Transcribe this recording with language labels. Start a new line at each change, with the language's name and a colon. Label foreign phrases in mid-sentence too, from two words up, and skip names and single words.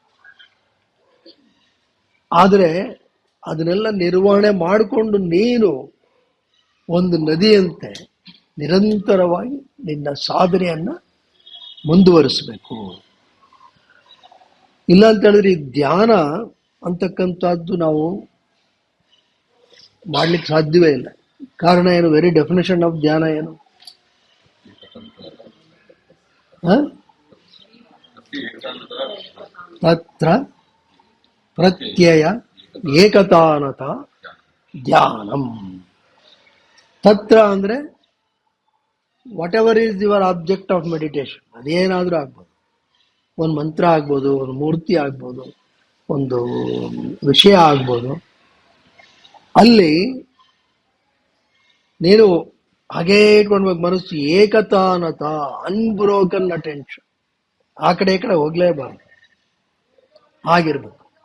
Kannada: ಆದರೆ ಅದನ್ನೆಲ್ಲ ನಿರ್ವಹಣೆ ಮಾಡಿಕೊಂಡು ನೀನು ಒಂದು ನದಿಯಂತೆ ನಿರಂತರವಾಗಿ ನಿನ್ನ ಸಾಧನೆಯನ್ನ ಮುಂದುವರಿಸಬೇಕು. ಇಲ್ಲ ಅಂತ ಹೇಳಿದ್ರೆ ಈ ಧ್ಯಾನ ಅಂತಕ್ಕಂಥದ್ದು ನಾವು ಮಾಡ್ಲಿಕ್ಕೆ ಸಾಧ್ಯವೇ ಇಲ್ಲ. ಕಾರಣ ಏನು?
English: very definition of
Kannada: ಧ್ಯಾನ ಏನು?
Sanskrit: ತತ್ರ ಪ್ರತ್ಯಯ ಏಕತಾನತ ಧ್ಯಾನಂ.
English: ತತ್ರ ಅಂದ್ರೆ what ever is your object of meditation,
Kannada: ಅದೇನಾದ್ರೂ ಆಗ್ಬೋದು. ಒಂದು ಮಂತ್ರ ಆಗ್ಬೋದು, ಒಂದು ಮೂರ್ತಿ ಆಗ್ಬೋದು, ಒಂದು ವಿಷಯ ಆಗ್ಬೋದು. ಅಲ್ಲಿ ನೀನು ಹಾಗೇ ಇಟ್ಕೊಳ್ಬೇಕು ಮನಸ್ಸು, ಏಕತಾನತ,
English: unbroken attention,
Kannada: ಆ ಕಡೆ ಈ ಕಡೆ ಹೋಗ್ಲೇಬಾರ್ದು, ಆಗಿರ್ಬೇಕು.